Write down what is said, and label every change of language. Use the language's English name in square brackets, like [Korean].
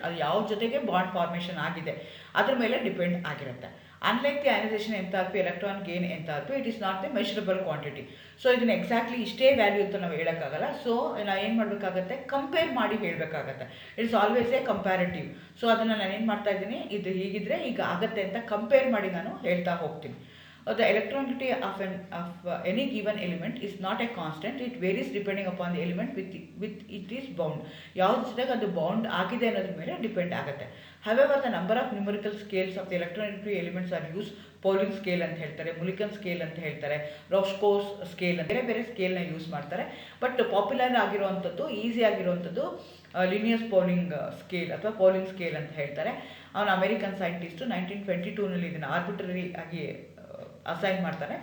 [Kannada] ಅದು ಯಾವ ಜೊತೆಗೆ ಬಾಂಡ್ ಫಾರ್ಮೇಷನ್ ಆಗಿದೆ ಅದ್ರ ಮೇಲೆ ಡಿಪೆಂಡ್ ಆಗಿರುತ್ತೆ. [English] Unlike the ionization enthalpy, electron gain enthalpy, it is not the measurable quantity. [Kannada] So ಇದನ್ನು ಎಕ್ಸಾಕ್ಟ್ಲಿ ಇಷ್ಟೇ ವ್ಯಾಲ್ಯೂ ಅಂತ ನಾವು ಹೇಳೋಕ್ಕಾಗಲ್ಲ. ಸೊ ನಾವು ಏನು ಮಾಡಬೇಕಾಗತ್ತೆ, ಕಂಪೇರ್ ಮಾಡಿ ಹೇಳಬೇಕಾಗತ್ತೆ. [English] It's always a comparative. [Kannada] So ಅದನ್ನು ನಾನು ಏನು ಮಾಡ್ತಾ ಇದ್ದೀನಿ, ಇದು ಹೀಗಿದ್ರೆ ಈಗ ಆಗುತ್ತೆ ಅಂತ ಕಂಪೇರ್ ಮಾಡಿ ನಾನು ಹೇಳ್ತಾ ಹೋಗ್ತೀನಿ. [English] The electronegativity of any given element is not a constant. It varies depending upon the element with it is bound. [Kannada] ಯಾವ್ದು ಜೊತೆಗೆ ಅದು ಬೌಂಡ್ ಆಗಿದೆ ಅನ್ನೋದ್ರ ಮೇಲೆ ಡಿಪೆಂಡ್ ಆಗುತ್ತೆ. [English] However, the number of numerical scales of the electronegativity elements are used. [Kannada] Pauling scale ಅಂತ ಹೇಳ್ತಾರೆ, ಮುಲಿಕನ್ scale ಅಂತ ಹೇಳ್ತಾರೆ, ರಾಸ್ಕೋಸ್ ಸ್ಕೇಲ್ ಅಂತ ಬೇರೆ ಸ್ಕೇಲ್ನ ಯೂಸ್ ಮಾಡ್ತಾರೆ. ಬಟ್ ಪಾಪ್ಯುಲರ್ ಆಗಿರುವಂಥದ್ದು, ಈಸಿ ಆಗಿರುವಂಥದ್ದು ಲಿನಿಯಸ್ ಪೌಲಿಂಗ್ ಸ್ಕೇಲ್ ಅಥವಾ ಪೌಲಿಂಗ್ ಸ್ಕೇಲ್ ಅಂತ ಹೇಳ್ತಾರೆ. ಅವನು ಅಮೆರಿಕನ್ ಸೈಂಟಿಸ್ಟು 1922 ಇದನ್ನು ಆರ್ಬಿಟ್ರರಿ ಆಗಿ ಅಸೈನ್ ಮಾಡ್ತಾನೆ.